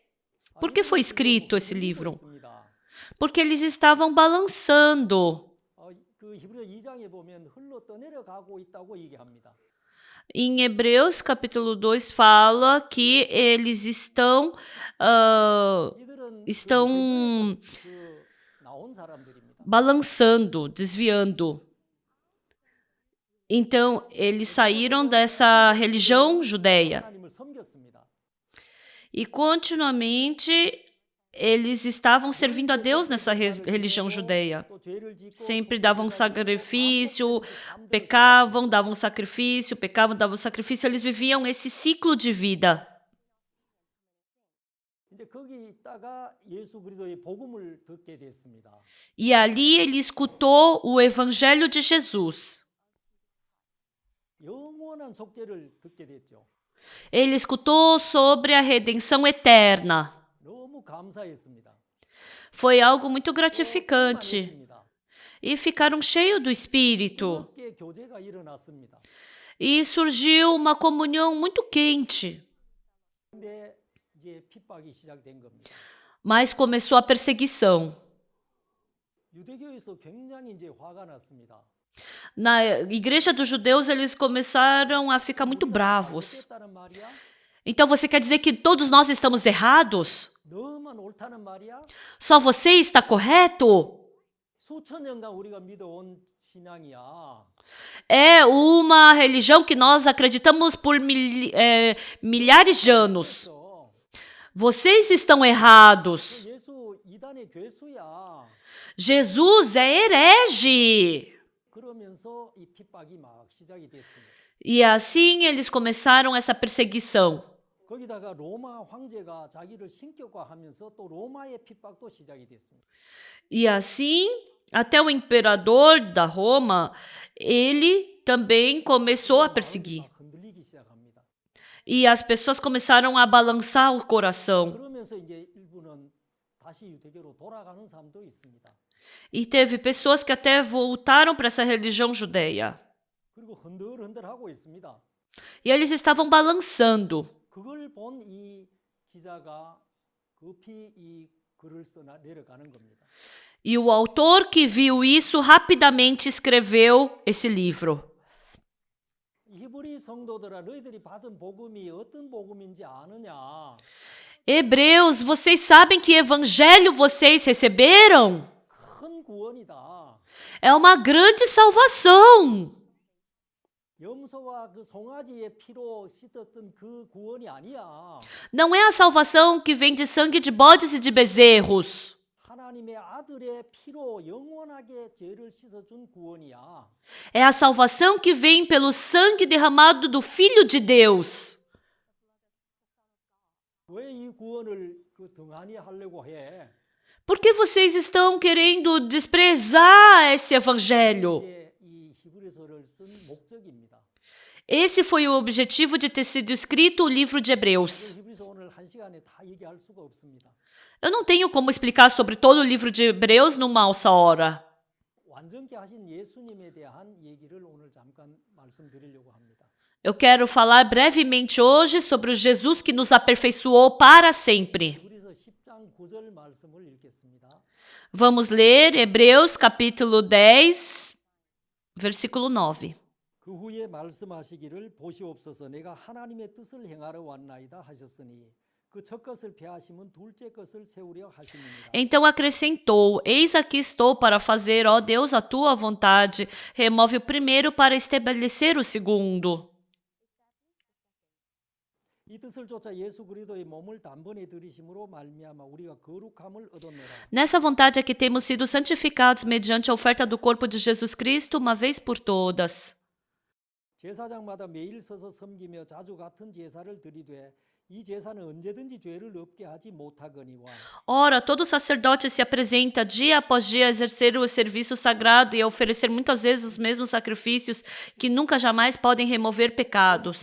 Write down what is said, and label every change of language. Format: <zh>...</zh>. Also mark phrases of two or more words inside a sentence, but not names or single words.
<pt>Por que foi escrito esse livro? Porque eles estavam balançando.</pt> <ko>히브리서 2장에 보면 흘러 떠내려가고 있다고 얘기합니다.</ko> <pt>Em Hebreus, capítulo 2, fala que eles estão</pt> <ko>나온 사람들입니다.</ko> <pt>balançando, desviando. Então, eles saíram dessa religião judeia</pt> <ko>하나님을 섬겼습니다.</ko> <pt>e continuamente eles estavam servindo a Deus nessa religião judeia. Sempre davam sacrifício, pecavam, davam sacrifício, pecavam, davam sacrifício. Eles viviam esse ciclo de vida.</pt> <ko>이제 거기 있다가 예수 그리스도의 복음을 듣게 됐습니다.</ko> <pt>E ali ele escutou o evangelho de Jesus.</pt> <ko>영원한 속죄를 듣게 됐죠.</ko> <pt>Ele escutou sobre a redenção eterna.</pt> <ko>너무 감사했습니다.</ko> <pt>Foi algo muito gratificante.</pt> <ko>충만했습니다.</ko> <pt>E ficaram cheios do Espírito.</pt> <ko>뜨겁게 교제가 일어났습니다.</ko> <pt>E surgiu uma comunhão muito quente.</pt> <ko>근데 이제 핍박이 시작된 겁니다.</ko> <pt>Mas começou a perseguição.</pt> <ko>유대교에서 굉장히 이제 화가 났습니다.</ko> <pt>Na igreja dos judeus, eles começaram a ficar muito bravos.</pt> <ko>잘못했다는 말이야?</ko> <pt>Então você quer dizer que todos nós estamos errados?</pt> <ko>너만 옳다는 말이야?</ko> <pt>Só você está correto?</pt> <ko>수천 년간 우리가 믿어온 신앙이야.</ko> <pt>É uma religião que nós acreditamos por milhares de anos.</pt> <ko>그래서</ko> <pt>Vocês estão errados.</pt> <ko>예수 이단의 괴수야.</ko> <pt>Jesus é herege.</pt> <ko>그러면서 이 핍박이 막 시작이 됐습니다.</ko> <pt>E assim eles começaram essa perseguição.</pt> <ko>거기다가 로마 황제가 자기를 신격화하면서 또 로마의 핍박도 시작이 됐습니다.</ko> <pt>E assim, até o imperador da Roma, ele também começou a perseguir.</pt> <ko>막 흔들리기 시작합니다.</ko> <pt>E as pessoas começaram a balançar o coração.</pt> <ko>그러면서 이제 일부는 다시 유대교로 돌아가는 사람도 있습니다.</ko> <pt>E teve pessoas que até voltaram para essa religião judeia.</pt> <ko>그리고 흔들흔들하고 있습니다.</ko> <pt>E eles estavam balançando.</pt> <ko>그걸 본 이 기자가 급히 이 글을 써 내려가는 겁니다.</ko> <pt>E o autor que viu isso rapidamente escreveu esse livro.</pt> <ko>히브리 성도들아 너희들이 받은 복음이 어떤 복음인지 아느냐?</ko> <pt>Hebreus, vocês sabem que evangelho vocês receberam?</pt> <ko>큰 구원이다.</ko> <pt>É uma grande salvação.</pt> <ko>염소와 그 송아지의 피로 씻었던 그 구원이 아니야.</ko> <pt>Não é a salvação que vem de sangue de bodes e de bezerros.</pt> <ko>하나님의 아들의 피로 영원하게 죄를 씻어준 구원이야.</ko> <pt>É a salvação que vem pelo sangue derramado do Filho de Deus.</pt> <ko>왜 이 구원을 그 등한히 하려고 해?</ko> <pt>Por que vocês estão querendo desprezar esse evangelho?</pt> <ko>이게 이 히브리서를 쓴 목적입니다.</ko> <pt>Esse foi o objetivo de ter sido escrito o livro de Hebreus.</pt> <ko>히브리서 오늘 한 시간에 다 얘기할 수가 없습니다.</ko> <pt>Eu não tenho como explicar sobre todo o livro de Hebreus numa só hora.</pt> <ko>완전케 하신 예수님에 대한 얘기를 오늘 잠깐 말씀드리려고 합니다.</ko> <pt>Eu quero falar brevemente hoje sobre o Jesus que nos aperfeiçoou para sempre.</pt> <ko>히브리서 10장 9절 말씀을 읽겠습니다.</ko> <pt>Vamos ler Hebreus capítulo 10, versículo 9.</pt> <ko>그 후에 말씀하시기를 보시옵소서 내가 하나님의 뜻을 행하러 왔나이다 하셨으니 그 첫 것을 폐하시면 둘째 것을 세우려 하시느니라.</ko> <pt>Então acrescentou: Eis aqui estou para fazer, ó Deus, a tua vontade. Remove o primeiro para estabelecer o segundo.</pt> <ko>이 뜻을 쫓아 예수 그리스도의 몸을 단번에 들이심으로 말미암아 우리가 거룩함을 얻었노라.</ko> <pt>Nessa vontade é que temos sido santificados mediante a oferta do corpo de Jesus Cristo uma vez por todas.</pt> <ko>제사장마다 매일 서서 섬기며 자주 같은 제사를 드리되 이 제사는 언제든지 죄를 없게 하지 못하거니와.</ko> <pt>Ora, todo sacerdote se apresenta dia após dia a exercer o serviço sagrado e a oferecer muitas vezes os mesmos sacrifícios que nunca jamais podem remover pecados.</pt>